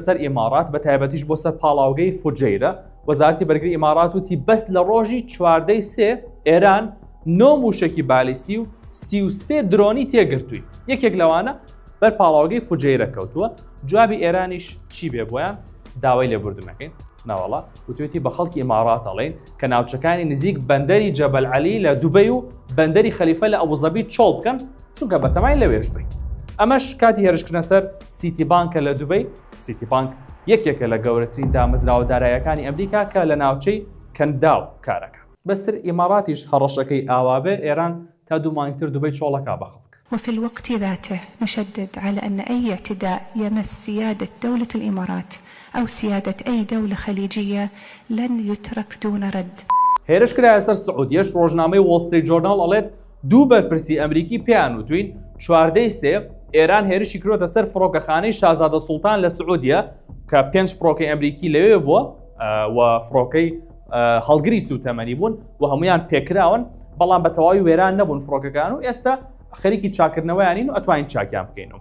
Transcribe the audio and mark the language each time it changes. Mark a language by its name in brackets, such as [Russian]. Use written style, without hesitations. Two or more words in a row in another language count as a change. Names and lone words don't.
[Central Kurdish] سەر ئیمارات بە تایبەتیش بۆ سەر پاڵاوگەی فوجەیرە وەزارەتی بەرگری ئیمارات وتی بەس لە ڕۆژی 14 سێ ئێران 9 موشکی بالیستی و 33 درۆنی تێگرتووی یەکێک لەوانە بەر پاڵاوگەی فوجەیرە کەوتووە جوابی ئێرانیش چی بێ بۆیان داوای لێبوردنەکەین ناوەڵا وتوێتی بە خەڵکی ئیمارات ئەڵێن کە ناوچەکانی نزیک بەندەری جەبەل عەلی لە دوبەی و بەندەری خەلیفە لە ئەبوزەبی چۆڵ بکەن چونکە بەتەمای لەوێش بین. ئەمەش کاتی هێرشکردنە سەر سیتی بانکە لە دوبەی سیتی بانک یەکێکە لە گەورەترین دامەزراوە داراییەکانی ئەمریکا کە لە ناوچەی کەنداو کارەکات. بەستر ئیماراتیش هەڕەشەکەی ئاوابێ ئێران تا دوو مانگتر دوبەی چۆڵەکا بە خەڵک. [Arabic] وفي الوقت ذاته نشدد على أن أي اعتداء يمس سيادة دولة الإمارات أو سيادة أي دولة خليجية لن يترك دون رد. [Central Kurdish] هێرش کرایە سەر سعودیەش ڕۆژنامەی وۆڵ ستریت جۆرناڵ ئەڵێت دوو بەرپرسی ئەمریکی پێیان وتوین 14ی سێ ئێران هێرشی کردوتە سەر فڕۆکەخانەی شازادە سوڵتان لە سعودیە کە 5 فڕۆکەی ئەمریکی لەوێ بووە و فڕۆکەی هەڵگری سوتەمەنی بوون و هەمویان پێکراون بەڵام بە تەواوی وێران نەبوون فڕۆکەکان و ئێستا خەریکی چاکردنەوەیانین و ئەتوانین چاکیان بکەینەوە.